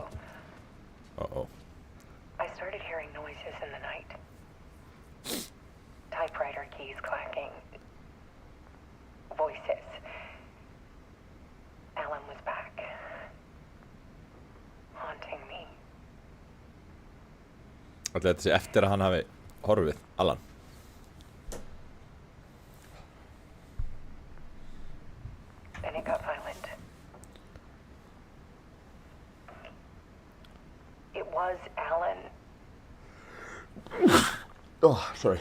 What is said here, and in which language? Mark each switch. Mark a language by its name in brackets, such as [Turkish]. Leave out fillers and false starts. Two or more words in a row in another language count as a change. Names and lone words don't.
[English] Uh-oh. I started hearing noises in the night. Typewriter keys clacking. Voices. Alan was back. Haunting me. [Icelandic] Ætli þetta sé eftir að hann hafi horfið, Alan. [English] Then it got violent. It was Alan, Oh, sorry.